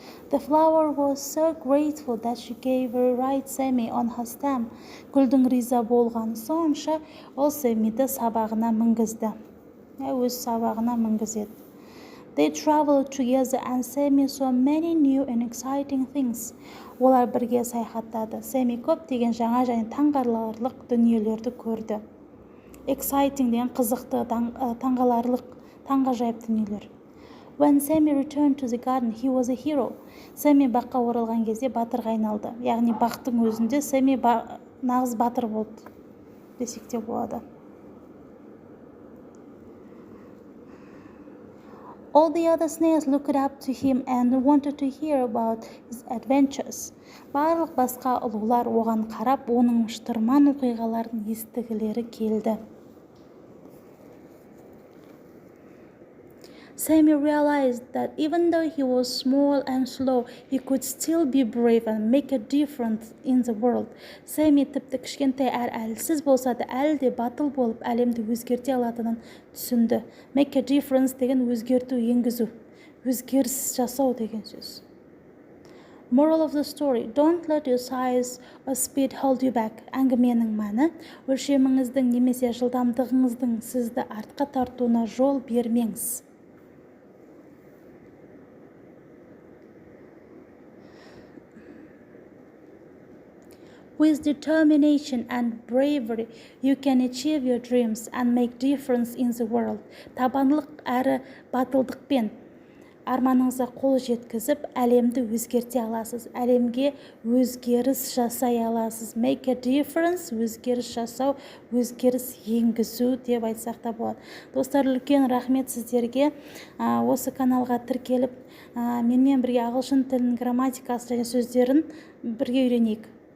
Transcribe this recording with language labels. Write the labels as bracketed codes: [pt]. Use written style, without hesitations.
[en] The flower was so grateful that she gave a right Sammy on her stem. [kk] Гүлдің риза болғаны сонша, ол Сэмиді сабағына мінгізді. Өз сабағына мінгізеді. [en] They traveled together and Sammy saw many new and exciting things. [kk] Олар бірге саяхаттады. Сэмми көптеген жаңа және таңғаларлық дүниелерді көрді. Exciting деген қызықты, таңғаларлық, таңғажайып дүниелер. [en] When Sammy returned to the garden, he was a hero. [kk] Sammy баққа оралған кезде батырға айналды. Яғни бақтың өзінде Sammy нағыз батыр болды десек те болады. [en] All the other snails looked up to him and wanted to hear about his adventures. [kk] Барлық басқа ұлулар оған қарап, оның шытырман оқиғаларын естігілері келді. [en] Sammy realized that even though he was small and slow, he could still be brave and make a difference in the world. [kk] Sammy тіпті кішкентай әлсіз болса да, әлде батыл болып, әлемді өзгерте алатынын түсінді. Make a difference деген өзгерту, енгізу, өзгеріс жасау деген сөз. [en] Moral of the story: don't let your size or speed hold you back. [kk] Әңгіменің мәні: өлшеміңіздің немесе жылдамдығыңыздың сізді артқа тартуына жол бермеңіз. [en] With determination and bravery, you can achieve your dreams and make difference in the world. [kk] Табандылық әрі батылдықпен арманыңызға қол жеткізіп, әлемді өзгерте аласыз. Әлемге өзгеріс жасай аласыз. Make a difference, өзгеріс жасау, өзгеріс енгізу деп айтсақ та болады. Достар, үлкен рахмет сіздерге. Осы каналға тіркеліп, менімен бірге ағылшын тілінің грамматикасы және сөздерін бірге үйренейік.